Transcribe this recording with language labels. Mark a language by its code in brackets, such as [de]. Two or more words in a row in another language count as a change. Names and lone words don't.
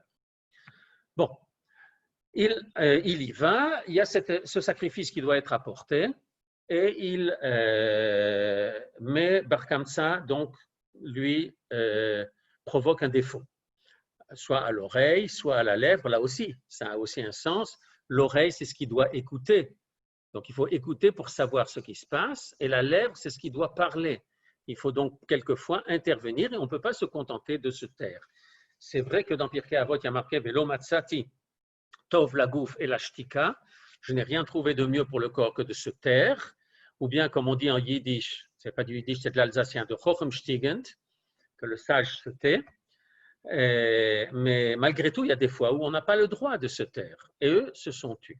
[fr] Bon, il y va, il y a ce sacrifice qui doit être apporté, et mais Bar Kamsa, donc, lui, provoque un défaut, soit à l'oreille, soit à la lèvre, là aussi, ça a aussi un sens. L'oreille, c'est ce qui doit écouter. Donc, il faut écouter pour savoir ce qui se passe. Et la lèvre, c'est ce qui doit parler. Il faut donc quelquefois intervenir et on ne peut pas se contenter de se taire. C'est vrai que dans Pirkei Avot, il y a marqué « [he] ולא מצאתי טוב לגוף אלא שתיקה ». [fr] Je n'ai rien trouvé de mieux pour le corps que de se taire. Ou bien, comme on dit en yiddish, ce n'est pas du yiddish, c'est de l'alsacien, [gsw] de chochem stigend, [fr] que le sage se tait. Mais malgré tout, il y a des fois où on n'a pas le droit de se taire. Et eux se sont tus.